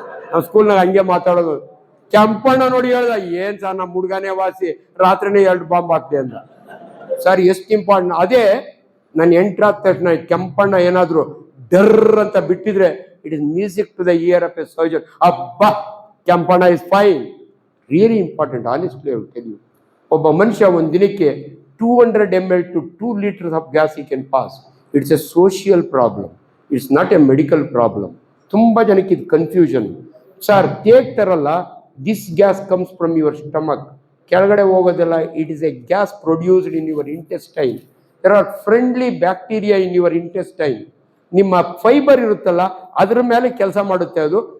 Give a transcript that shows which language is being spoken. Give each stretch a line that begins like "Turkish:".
Kannada: ನಾವು ಸ್ಕೂಲ್ನಾಗ ಹಂಗೆ ಮಾತಾಡೋದು. ಕೆಂಪಣ್ಣ ನೋಡಿ ಹೇಳ್ದ, ಏನ್ ಸರ್ ನಮ್ಮ ಹುಡುಗನೇ ವಾಸಿ, ರಾತ್ರಿನೇ 2 ಬಾಂಬ್ ಹಾಕ್ದೆ ಅಂದ. ಸರ್ ಎಷ್ಟು ಇಂಪಾರ್ಟೆಂಟ್. ಅದೇ ನಾನು ಎಂಟ್ರಾದ ತಕ್ಷಣ ಕೆಂಪಣ್ಣ ಏನಾದ್ರು ಡರ್ ಅಂತ ಬಿಟ್ಟಿದ್ರೆ,
English: It is music to the ear of a surgeon.
Kannada: ಅಬ್ಬಾ
English: Kempanna is fine. Really important, honestly I will tell you.
Kannada: ಒಬ್ಬ ಮನುಷ್ಯ ಒಂದು ದಿನಕ್ಕೆ
English: 200 ml to 2 liters of gas he can pass. It's a social problem. It's not a medical problem.
Kannada: ತುಂಬ ಜನಕ್ಕೆ ಇದು confusion. Sir ತೇಗ್ತಾರಲ್ಲ,
English: This gas comes from your stomach.
Kannada: ಕೆಳಗಡೆ ಹೋಗೋದಲ್ಲ,
English: It is a gas produced in your intestine. There are friendly bacteria in your intestine.
Kannada: ನಿಮ್ಮ fibre ಇರುತ್ತಲ್ಲ ಅದ್ರ ಮೇಲೆ ಕೆಲಸ ಮಾಡುತ್ತೆ ಅದು.